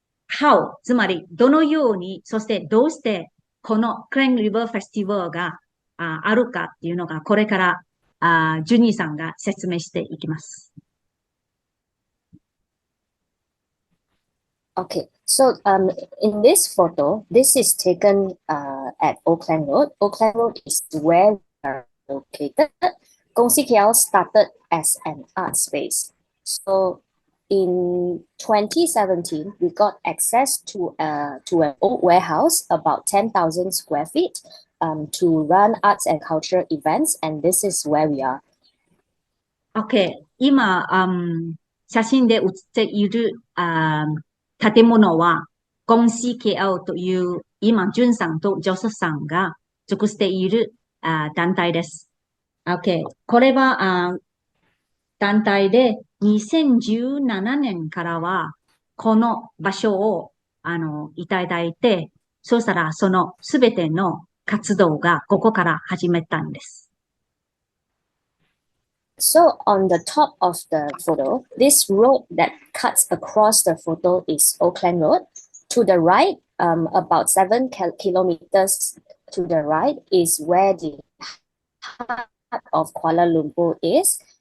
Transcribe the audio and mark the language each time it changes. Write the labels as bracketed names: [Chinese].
[Japanese] how、つまりどのように、そしてどうしてこのクランリバーフェスティバルがあるかっていうのが、これからジュニーさんが説明していきます。 [English] Okay, so in this photo, this is taken at Klang Road. Klang Road is where we are located. KL started as an art space. So in 2017, we got access to an old warehouse, about 10,000 square feet, to run arts and cultural events, and this is where we are. [Japanese] Okay, 今、写真で写っている建物は、ゴンシ KL という、今、ジュンさんとジョセフさんが属している団体です。 [English] OK。 [Japanese] これは団体で2017年からは、この場所をいただいて、そしたらそのすべての活動がここから始めたんです。 [English] So on the top of the photo, this road that cuts across the photo is Klang Road. To the right, about 7 kilometers to the right is where the heart of Kuala Lumpur is.